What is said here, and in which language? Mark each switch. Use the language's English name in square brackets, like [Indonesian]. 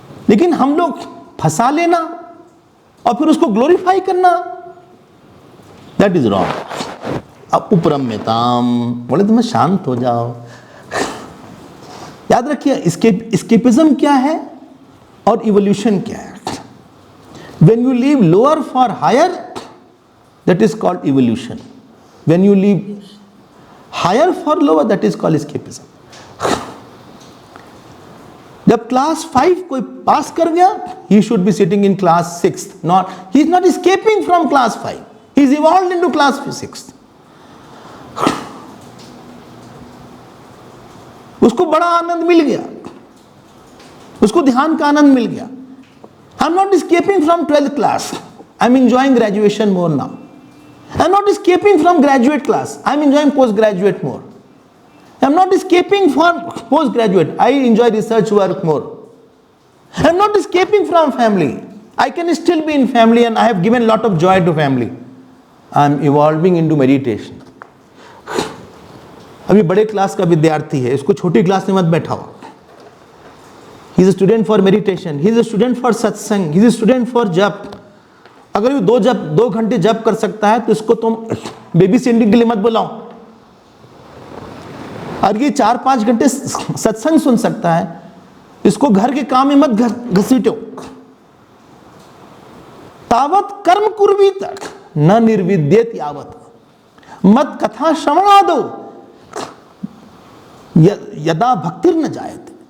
[Hindi] लेकिन हम लोग फंसा लेना और फिर उसको ग्लोरीफाई करना, [English] That is wrong. [Hindi] अब उपरम्यताम बोले तुम्हें शांत हो जाओ। याद रखिए, एस्केपिज्म क्या है और इवोल्यूशन क्या है। [English] When you leave lower for higher, that is called evolution. When you leave higher for lower, that is called escapism. [Hindi] जब क्लास 5 कोई पास कर गया, [English] he should be sitting in class 6th. He is not escaping from class 5. He is evolved into class 6th. [Hindi] उसको बड़ा आनंद मिल गया, उसको ध्यान का आनंद मिल गया। [English] I'm not escaping from 12th class. I'm enjoying graduation more now. I'm not escaping from graduate class. I'm enjoying postgraduate more. I'm not escaping from postgraduate. I enjoy research work more. I'm not escaping from family. I can still be in family and I have given a lot of joy to family. I'm evolving into meditation. [Hindi] अभी बड़े class का विद्यार्थी है, इसको छोटी class में मत बैठाओ। [English] He is a student for meditation. He is a student for satsang. He is a student for जप। [Hindi] अगर वो 2 घंटे जप कर सकता है तो इसको तुम बेबी सिटिंग के लिए मत बुलाओ। और ये 4-5 घंटे सत्संग सुन सकता है इसको घर के काम में मत घसीटो। [Sanskrit] तावत कर्म कुर्वी तक न निर्विद्येत यावत, मत कथा श्रवणादो यदा भक्तिर न जायते।